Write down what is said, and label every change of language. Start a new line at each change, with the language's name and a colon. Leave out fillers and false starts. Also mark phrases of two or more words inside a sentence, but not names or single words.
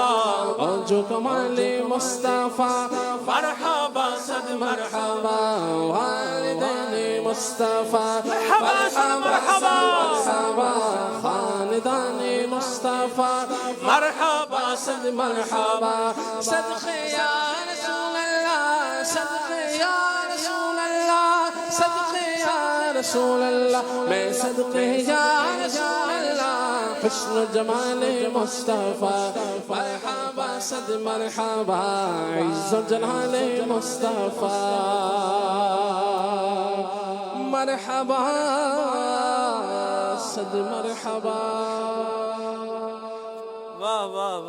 Urdu: اور جو کمال مصطفیٰ مرحبا صد مرحبا والدین مصطفیٰ مرحبا صد مرحبا خاندان مرحبا صد مرحبا صدقے
Arabic: یا رسول اللہ
Urdu: صدقے
Arabic: یا رسول اللہ
Urdu: صدقے
Arabic: یا رسول اللہ
Urdu: میں صدقے
Arabic: یا رسول اللہ
Urdu: حسن و جمال مصطفیٰ مرحبا صد مرحبا عز و جلال مصطفیٰ مرحبا صد مرحبا واہ واہ واہ